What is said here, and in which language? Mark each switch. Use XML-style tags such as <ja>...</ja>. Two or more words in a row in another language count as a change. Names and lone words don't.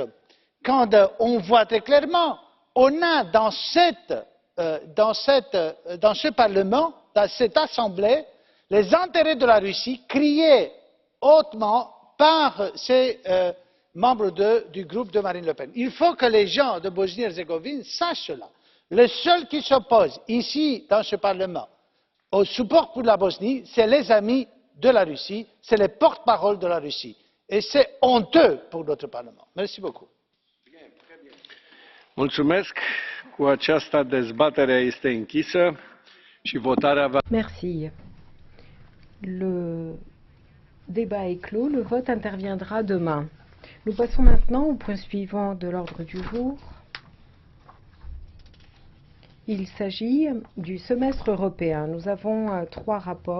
<fr>Quand on voit très clairement, on a dans ce Parlement, dans cette Assemblée, les intérêts de la Russie criés hautement par ces membres du groupe de Marine Le Pen. Il faut que les gens de Bosnie-Herzégovine sachent cela. Le seul qui s'oppose ici, dans ce Parlement, au support pour la Bosnie, c'est les amis de la Russie, c'est les porte-parole de la Russie. Et c'est honteux pour notre Parlement. Merci beaucoup.</fr> <ro>Mulțumesc. Cu aceasta dezbaterea este închisă și votarea va...</ro> <fr>Merci. Le débat est clos. Le vote interviendra demain. Nous passons maintenant au point suivant de l'ordre du jour. Il s'agit du semestre européen. Nous avons trois rapports.</fr>